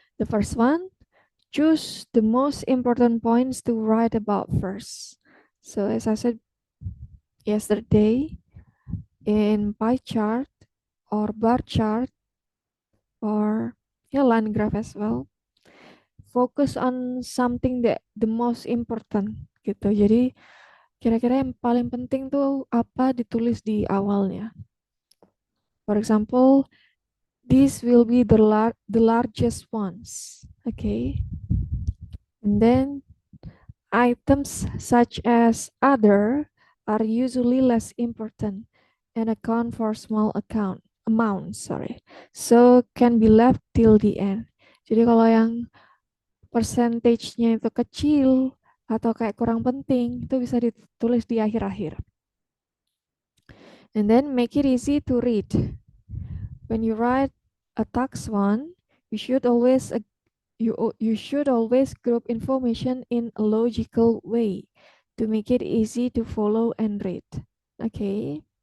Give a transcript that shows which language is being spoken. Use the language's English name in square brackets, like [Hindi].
[English] The first one, choose the most important points to write about first. So as I said yesterday, in pie chart or bar chart or line graph as well, focus on something that the most important gitu. [Indonesian] Jadi kira-kira yang paling penting tuh apa ditulis di awalnya. [English] For example, these will be the largest ones. Okay. And then items such as other are usually less important and account for small amount, sorry. So can be left till the end. [Indonesian] Jadi kalau yang percentage-nya itu kecil atau kayak kurang penting, itu bisa ditulis di akhir-akhir. [English] And then make it easy to read. When you write a tax one, you should always you should always group information in a logical way to make it easy to follow and read. Okay.